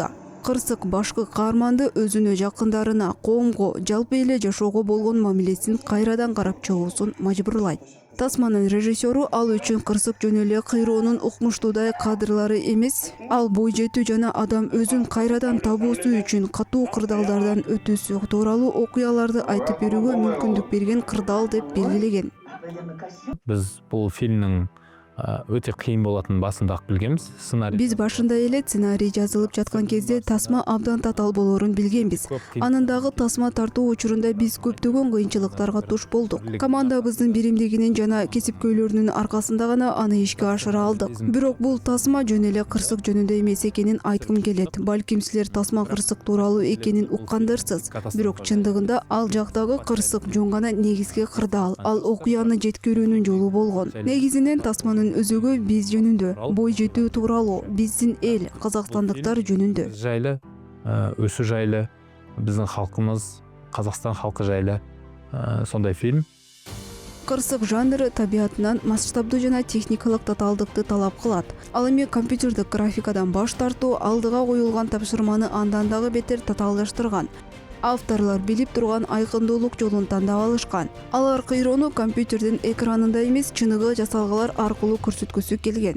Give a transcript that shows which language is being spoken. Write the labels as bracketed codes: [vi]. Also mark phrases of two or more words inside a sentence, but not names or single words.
[ky] Кырсык башкы каарманды өзүнө жакындарына, коомго, жалпы эле жашоого болгон мамилесин кайрадан карап чыгуусун мажбурлайт. Тасманын режиссеру ал үчүн кырсык жөн эле кыйроонун укмуштуудай кадрлары эмес, ал бой жетүү жана адам өзүн кайрадан табуусу үчүн катуу кырдаалдардан өтүүсү тууралуу окуяларды айтып берүүгө мүмкүндүк берген кырдаал деп белгилеген. [kk] Біз бұл фильмнің өте қиын болатынын басында-ақ білгенбіз. [ky] Биз башында эле сценарий жазылып жаткан кезде тасма абдан татаал болорун билгенбиз. Анындагы тасма тартуу учурунда биз көптөгөн кыйынчылыктарга туш болдук. Командабыздын биримдигинин жана кесипкөйлөрүнүн аркасында гана аны ишке ашыра алдык. Бирок бул тасма жөн эле кырсык жөнүндө эмес экенин айткым келет. Балким силер тасма кырсык тууралуу экенин уккандырсыз. Бирок чындыгында ал жактагы кырсык жөн гана негизги кырдаал. Ал окуяны жеткирүүнүн жолу болгон. Негизинен тасманын өзөгө биз жөнүндө, бой жетүү тууралуу, биздин эл, казакстандыктар жөнүндө. [kk] Жайлы, өсүү жайлы, биздин халкыбыз, Казакстан халкы жайлы сондай фильм. [ky] Кырсык жанры табиятынан масштабдуу жана техникалык татаалдыкты талап кылат. Ал эми компьютердик графикадан баш тартуу алдыга коюлган тапшырманы андан дагы бетер татаалдаштырган. Авторлор билип турган айкындуулук жолун тандап алышкан. Алар кыйроону компьютердин экранында эмес, чыныгы жасалгалар аркылуу көрсөткүсү келген.